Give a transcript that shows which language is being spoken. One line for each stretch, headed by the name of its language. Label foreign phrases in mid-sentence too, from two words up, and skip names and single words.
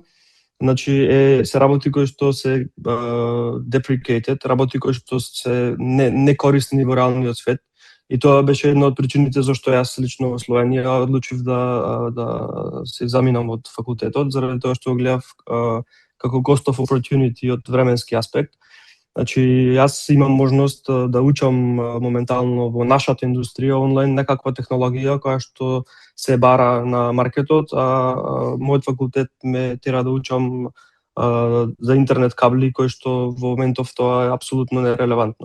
Macedonian: Значи се работи кои што се deprecated, работи кои што се некорисни во реалниот свет. И тоа беше една од причините зашто јас лично во Словенија одлучив да се заминам од факултетот, заради тоа што го гледав како
English: cost of opportunity
Macedonian: од временски аспект. Значи, јас имам можност да учам моментално во нашата индустрија онлайн некаква технологија која што се бара на маркетот, а мојот факултет ме тера да учам за интернет кабли, кои што во моментов тоа е апсолутно нерелевантно.